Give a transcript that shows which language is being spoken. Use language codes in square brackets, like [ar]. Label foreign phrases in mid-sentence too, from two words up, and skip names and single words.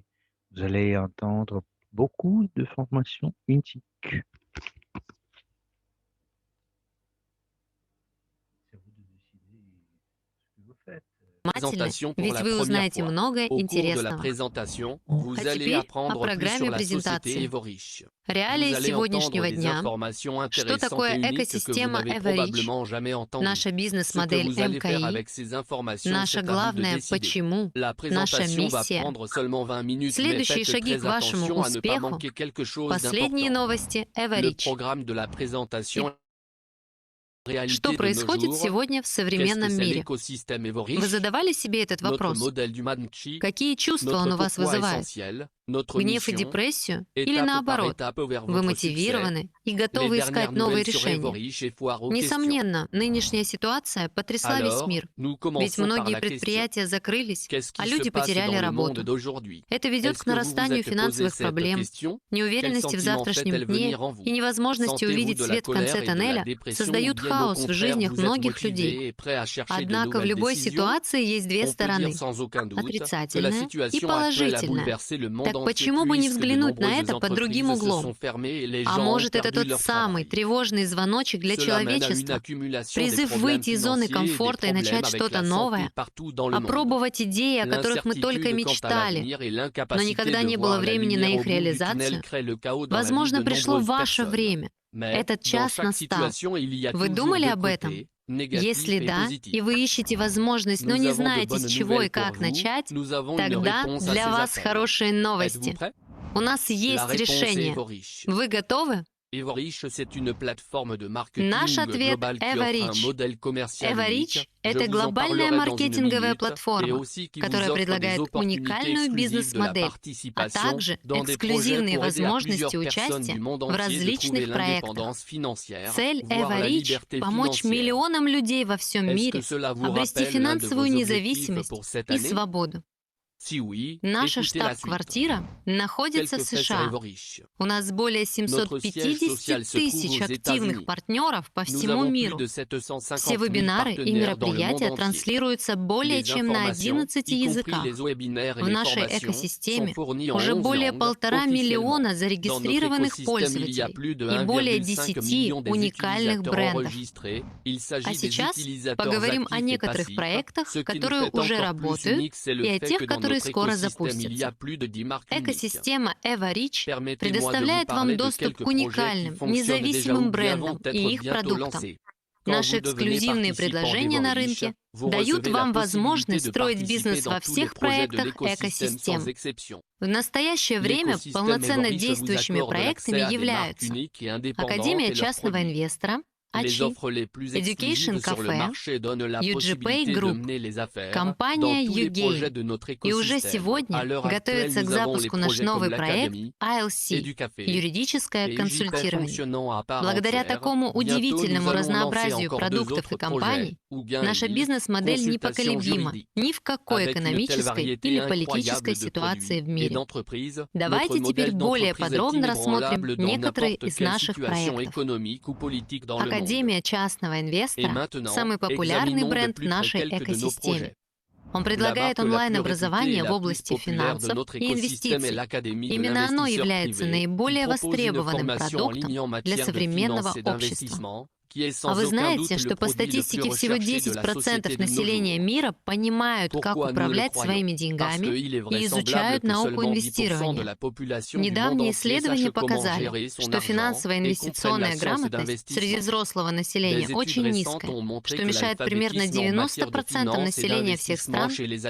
[fr] Vous allez entendre beaucoup de formations uniques. C'est à vous de décider ce que vous faites. présentation pour [ru] ведь [fr] la [ru] вы [fr] première [ru] узнаете [fr] fois. [ru] многое [fr] Au cours de la [ru] интересного. [fr] présentation, vous [ru] А [fr] allez [ru] теперь о [fr] apprendre plus [ru] программе [fr] sur la société [ru] презентации. [fr] Evorich. [ru] Реалии [fr] Vous allez entendre [ru] сегодняшнего [fr] des [ru] дня, [fr] informations [ru] что [fr] intéressantes [ru] такое [fr] et uniques que vous [ru] экосистема [fr] n'avez [ru] Everreach, [fr] probablement jamais entendues. [ru] наша [fr] Ce que [ru] бизнес-модель [fr] vous allez faire [ru] МКИ, [fr] avec ces informations, [ru] наше [fr] c'est à vous de [ru] главное [fr] décider. [ru] почему, [fr] La [ru] наша [fr] présentation va [ru] миссия. [fr] prendre seulement 20 minutes, mais [ru] Следующие [fr] faites [ru] шаги к [fr] très [ru] вашему [fr] attention à ne pas [ru] успеху. [fr] manquer quelque chose [ru] Последние [fr] d'important. [ru] новости [fr] Le [ru] Everreach. [fr] programme de la présentation [ru] Что [fr] réalité de nos [ru] происходит [fr] jours. [ru] сегодня в [fr] Qu'est-ce que [ru] современном [fr] c'est [ru] мире? [fr] l'écosystème [ru] Вы [fr] Evorich? [ru] задавали себе этот [fr] Notre [ru] вопрос? [fr] modèle du Manchi, [ru] Какие чувства он [fr] notre [ru] у вас [fr] pourquoi [ru] вызывает? [fr] essentiel, notre [ru] Гнев и [fr] mission, [ru] депрессию? Или [fr] étape par [ru] наоборот, [fr] étape vers [ru] вы [fr] votre succès. [ru] мотивированы и [fr] Les [ru] готовы [fr] dernières [ru] искать новые [fr] nouvelles sur [ru] решения? [fr] Evorich et foire aux questions. [ru] Несомненно, нынешняя ситуация потрясла весь [fr] Alors, [ru] мир. [fr] nous [ru] Ведь [fr] commençons par [ru] многие [fr] la question. [ru] предприятия закрылись, [fr] Qu'est-ce [ru] а [fr] qui se [ru] люди [fr] passe [ru] потеряли [fr] dans le monde [ru] работу. [fr] d'aujourd'hui? [ru] Это ведет [fr] Est-ce [ru] к [fr] que vous vous [ru] нарастанию [fr] êtes posé [ru] финансовых [fr] cette [ru] проблем, [fr] question? Quel [ru] неуверенности в [fr] sentiment [ru] завтрашнем [fr] fait-elle [ru] дне [fr] venir en vous? [ru] и невозможности [fr] Sentez-vous [ru] увидеть [fr] de la [ru] свет в конце [fr] colère et de la [ru] тоннеля [fr] dépression ou [ru] создают [fr] bien au [ru] хаос в [fr] contraire [ru] жизнях [fr] vous êtes [ru] многих людей. [fr] motivé et prêt à chercher de [ru] Однако в [fr] nouvelles [ru] любой [fr] décisions? [ru] ситуации есть две [fr] On peut dire [ru] стороны, [fr] sans aucun doute que la [ru] отрицательная и [fr] situation actuelle a [ru] положительная. [fr] bouleversé le monde [ru] Так [fr] entier [ru] почему бы не [fr] puisque de [ru] взглянуть на [fr] nombreuses [ru] это под другим [fr] entreprises se sont [ru] углом? [fr] fermées et les [ru] А [fr] gens ont [ru] может, это [fr] perdu [ru] тот [fr] leur [ru] самый [fr] travail. [ru] тревожный звоночек для [fr] Cela mène à une [ru] человечества, [fr] accumulation des [ru] призыв [fr] problèmes [ru] выйти из зоны [fr] financiers et des [ru] комфорта и [fr] problèmes [ru] начать [fr] avec [ru] что-то [fr] la santé [ru] новое, [fr] partout dans le monde. [ru] опробовать идеи, о которых мы только [fr] L'incertitude quant à [ru] мечтали, [fr] l'avenir et [ru] но [fr] l'incapacité [ru] никогда [fr] de [ru] не было [fr] voir la [ru] времени на [fr] lumière au [ru] их [fr] bout du tunnel [ru] реализацию. [fr] crée le chaos dans la vie [ru] Возможно, [fr] de [ru] пришло [fr] nombreuses [ru] ваше [fr] personnes. [ru] время. [fr] Mais [ru] Этот [fr] dans [ru] час [fr] chaque [ru] настал. [fr] situation, il y a [ru] Вы [fr] toujours [ru] думали [fr] deux [ru] об этом? [fr] côtés, négatif [ru] Если [fr] et [ru] да, [fr] positif. [ru] и вы ищете возможность, но [fr] Nous [ru] не [fr] avons de [ru] знаете, с [fr] bonnes [ru] чего и [fr] nouvelles pour [ru] как [fr] vous. [ru] начать, [fr] Nous avons une [ru] тогда [fr] réponse à [ru] для [fr] ces [ru] вас [fr] appels. [ru] хорошие [fr] Êtes-vous [ru] новости. [fr] prêts? [ru] У нас [fr] La [ru] есть [fr] réponse est [ru] решение. [fr] Evorich. [ru] Вы готовы? [fr] Evorich, c'est une plateforme de marketing [ru] Наш ответ [fr] global qui offre un [ru] Everreach. [fr] modèle commercial [ru] Everreach [fr] unique. – Je [ru] это [fr] vous en [ru] глобальная [fr] parlerai dans une [ru] маркетинговая [fr] minute, et [ru] платформа, [fr] aussi qui vous [ru] которая [fr] offre des [ru] предлагает [fr] opportunités [ru] уникальную [fr] exclusives de la [ru] бизнес-модель, а [fr] participation [ru] также [fr] dans des projets [ru] эксклюзивные [fr] pour aider à [ru] возможности [fr] plusieurs personnes [ru] участия [fr] du monde [ru] в [fr] entier de trouver [ru] различных проектах. [fr] l'indépendance financière, [ru] Цель [fr] voire la [ru] Everreach [fr] liberté – [ru] помочь [fr] financière. [ru] миллионам людей во всем [fr] Est-ce [ru] мире [fr] que cela vous [ru] обрести [fr] rappelle l'un de vos [ru] финансовую [fr] objectifs [ru] независимость [fr] pour cette [ru] и [fr] année? [ru] свободу. [fr] Si oui, [ru] Наша [fr] écoutez la suite. [ru] штаб-квартира находится [fr] Quel [ru] в [fr] que fait [ru] США. [fr] Evorich. [ru] У нас более [fr] Notre siège social [ru] 750 [fr] se trouve [ru] тысяч [fr] aux [ru] активных [fr] États-Unis. [ru] партнеров по [fr] Nous [ru] всему [fr] avons plus [ru] миру. [fr] de [ru] Все [fr] 750 000 [ru] вебинары и [fr] partenaires dans le monde [ru] мероприятия [fr] entier. [ru] транслируются более [fr] Les [ru] чем на [fr] informations, [ru] 11 [fr] y compris [ru] языках. [fr] les webinaires et [ru] В [fr] les [ru] нашей [fr] formations, sont [ru] экосистеме [fr] fournis en [ru] уже [fr] 11 [ru] более [fr] langues [ru] 1,5 [fr] officiellement. [ru] миллиона [fr] Dans notre [ru] зарегистрированных [fr] écosystème, il y a [ru] пользователей [fr] plus de [ru] и более [fr] 1,5 [ru] 10 [fr] million des [ru] уникальных [fr] utilisateurs [ru] брендов. [fr] enregistrés. Il [ru] А [fr] s'agit des [ru] сейчас [fr] utilisateurs [ru] поговорим о [fr] actifs et [ru] некоторых [fr] passifs. [ru] проектах, [fr] Ce qui nous [ru] которые [fr] fait [ru] уже [fr] encore plus [ru] работают, [fr] unique, c'est le [ru] и о [fr] fait [ru] тех, [fr] que dans [ru] которые [fr] notre [ru] скоро [fr] écosystème, il y a [ru] запустятся. [fr] plus de 10 marques uniques. [ru] Экосистема Everreach [fr] Permettez-moi de vous [ru] предоставляет вам [fr] parler de [ru] доступ [fr] quelques [ru] к [fr] projets qui [ru] уникальным, [fr] fonctionnent déjà [ru] независимым [fr] ou bien [ru] брендам [fr] vont [ru] и [fr] être [ru] их [fr] bientôt [ru] продуктам. [fr] lancés. Quand [ru] Наши [fr] vous devenez [ru] эксклюзивные [fr] participant [ru] предложения на [fr] d'Evorich, [ru] рынке [fr] vous [ru] дают [fr] recevez la [ru] вам [fr] possibilité [ru] возможность [fr] de [ru] строить [fr] participer [ru] бизнес [fr] dans [ru] во [fr] tous les [ru] всех [fr] projets de [ru] проектах [fr] l'écosystème sans [ru] экосистем. [fr] exception. [ru] В настоящее время [fr] L'écosystème [ru] полноценно [fr] Evorich vous [ru] действующими [fr] accorde [ru] проектами [fr] l'accès à des marques [ru] являются [fr] uniques et indépendantes [ru] Академия [fr] et leurs [ru] частного [fr] produits. [ru] инвестора, [fr] Les [ru] АЧИ, [fr] offres les plus [ru] Education [fr] exclusives sur le [ru] Café, [fr] marché donnent la [ru] UGPay [fr] possibilité de [ru] Group, [fr] mener les affaires dans [ru] компания [fr] tous les projets [ru] YouGain. [fr] de notre [ru] И уже [fr] écosystème. À [ru] сегодня [fr] l'heure actuelle, [ru] готовится к [fr] nous avons les [ru] запуску наш [fr] projets comme [ru] новый проект [fr] l'Académie, [ru] ILC, [fr] EduCafé [ru] юридическое [fr] et UGPay [ru] консультирование. [fr] fonctionnant à part [ru] Благодаря [fr] entière. [ru] такому [fr] Bientôt, nous [ru] удивительному [fr] allons lancer [ru] разнообразию [fr] encore deux [ru] продуктов [fr] autres [ru] и компаний, [fr] projets, ou gain [ru] наша [fr] et [ru] бизнес-модель [fr] consultation [ru] непоколебима [fr] juridique. [ru] ни в какой [fr] Avec une telle [ru] экономической [fr] variété [ru] или [fr] incroyable [ru] политической [fr] de [ru] ситуации [fr] produits [ru] в [fr] et [ru] мире. [fr] d'entreprises, notre [ru] Давайте теперь [fr] modèle [ru] более [fr] d'entreprise est [ru] подробно рассмотрим [fr] inébranlable dans [ru] некоторые [fr] n'importe [ru] из [fr] quelle [ru] наших [fr] situation [ru] проектов. [fr] économique ou politique dans le monde. [ru] Академия частного [fr] Et [ru] инвестора – [fr] maintenant, [ru] самый популярный [fr] examinons de [ru] бренд в [fr] plus près [ru] нашей [fr] quelques de nos [ru] экосистеме. [fr] projets. [ru] Он [fr] La [ru] предлагает [fr] marque la plus réputée et [ru] онлайн-образование в [fr] la plus [ru] области [fr] populaire de [ru] финансов [fr] notre [ru] и [fr] écosystème est [ru] инвестиций. [fr] l'Académie de [ru] Именно оно [fr] l'investisseur [ru] является [fr] privé, qui [ru] наиболее [fr] propose une [ru] востребованным [fr] formation en ligne [ru] продуктом [fr] en [ru] для [fr] matière de [ru] современного [fr] finance et [ru] общества. [fr] d'investissement, qui est [ru] А [fr] sans [ru] вы [fr] aucun [ru] знаете, [fr] doute [ru] что [fr] le [ru] по [fr] produit le plus [ru] статистике всего [fr] recherché de la [ru] 10% [fr] société de nos [ru] населения [fr] jours. [ru] мира понимают, как [fr] Pourquoi nous le [ru] управлять [fr] croyons? [ru] своими [fr] Parce [ru] деньгами [fr] qu'il est [ru] и [fr] vraisemblable [ru] изучают [fr] que [ru] науку [fr] seulement 10% de [ru] инвестирования. [fr] la population du monde [ru] Недавние [fr] entier [ru] исследования [fr] sache comment [ru] показали, [fr] gérer son [ru] что [fr] argent [ru] финансовая [fr] et comprenne la [ru] инвестиционная [fr] science [ru] грамотность среди [fr] d'investissement. [ru] взрослого [fr] Des [ru] населения [fr] études [ru] очень [fr] récentes [ru] низкая, [fr] ont montré [ru] что [fr] que [ru] мешает примерно [fr] l'alphabétisme en matière de [ru] 90% [fr] finance et [ru] населения всех [fr] d'investissement [ru] стран [fr] chez les